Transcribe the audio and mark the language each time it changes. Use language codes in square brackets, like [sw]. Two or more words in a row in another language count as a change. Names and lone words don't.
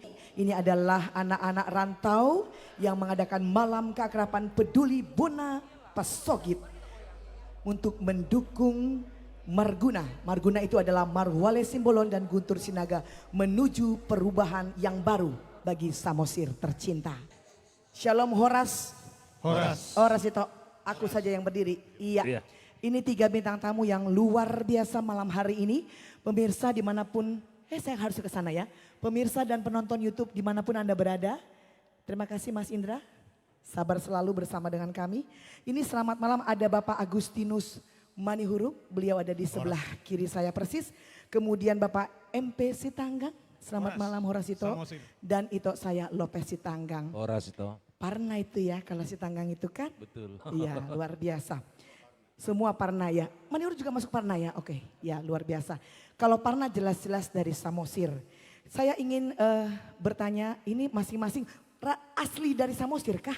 [id] Ini adalah anak-anak rantau yang mengadakan malam keakraban peduli Bona Pasogit untuk mendukung Marguna. Marguna itu adalah Marhuale Simbolon dan Guntur Sinaga menuju perubahan yang baru bagi Samosir tercinta. Shalom Horas. Horas itu aku saja yang berdiri. Iya. Ini 3 bintang tamu yang luar biasa malam hari ini. Pemirsa dimanapun, saya harus ke sana ya. Pemirsa dan penonton YouTube dimanapun Anda berada. Terima kasih Mas Indra. Sabar selalu bersama dengan kami. Ini selamat malam ada Bapak Agustinus Manihuruk, beliau ada di sebelah kiri saya persis. Kemudian Bapak MP Sitanggang, selamat malam Horasito. Dan itu saya Lopez Sitanggang. Horasito. Parna itu ya kalau Sitanggang itu kan. Betul. Iya luar biasa. Semua Parna ya. Manihuruk juga masuk Parna ya, oke. Ya luar biasa. Kalau Parna jelas-jelas dari Samosir. Saya ingin bertanya, ini masing-masing asli dari Samosir kah?